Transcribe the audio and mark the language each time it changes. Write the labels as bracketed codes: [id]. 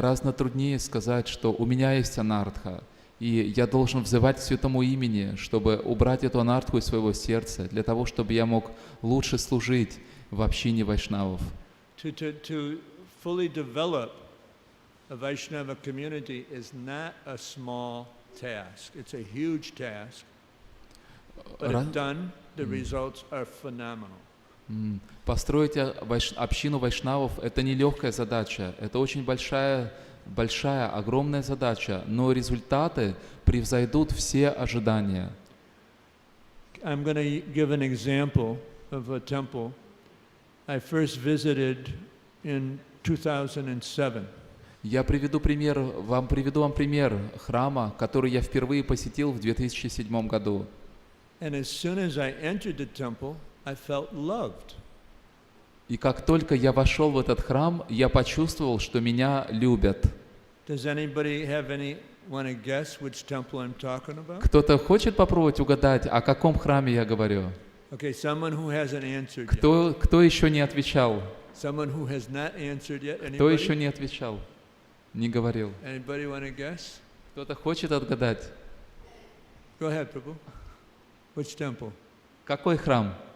[ru] Гораздо труднее сказать, что у меня есть анартха, и я должен взывать к святому имени, чтобы убрать эту анартху из своего сердца, для того, чтобы я мог лучше служить в общине вайшнавов. [en] To fully develop a Vaishnava community is not a small task. It's a huge task. But if done, the results are phenomenal. [ru] Построить общину вайшнавов – это нелегкая задача, это очень большая, огромная задача, но результаты превзойдут все ожидания. [en] I'm going to give an example of a temple I first visited in 2007. [ru] Я приведу вам пример храма, который я впервые посетил в 2007 году. [en] And as soon as I entered the temple, I felt loved. [ru] И как только я вошел в этот храм, я почувствовал, что меня любят. [en] Does anybody want to guess which temple I'm talking about? [ru] Кто-то хочет попробовать угадать, о каком храме я говорю? [en] Okay, someone who hasn't answered yet. [ru] Кто еще не отвечал? [en] Someone who has not answered yet. [ru] Кто [en] Anybody? [ru] еще не отвечал? Не говорил. [en] Anybody want to guess? [ru] Кто-то хочет отгадать? [en] Go ahead, Prabhu. Which temple? [ru] Какой храм?